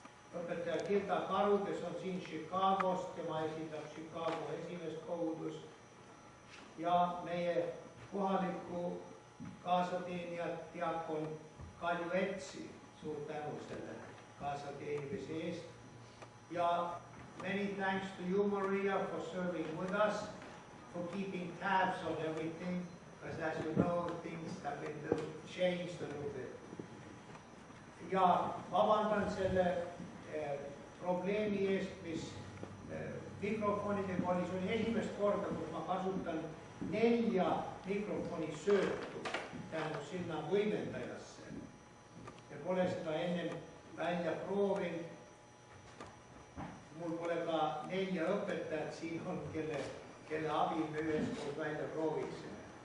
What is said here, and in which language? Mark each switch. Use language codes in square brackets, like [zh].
[et] Õpetaja Gilda Karu, kes on siin Chicagost, tema esindab Chicago esimest kogudust. Ja meie kohaliku kaasateenijat diakon Kalju Etsi, suur tänu selle kaasateenimise eest. [en] Ja many thanks to you, Maria, for serving with us, for keeping tabs on everything, because as you know, things have been changed a little bit. [et] Ja vabandan selle probleemi eest, mis mikrofonidega oli. See oli esimest korda, kus ma kasutan 4 mikrofoni söötu tänu sinna võimendajasse. Ja pole seda ennem välja proovinud. Mul pole ka 4 õpetajat siin on, kelle abi me üheskoos välja prooviksime.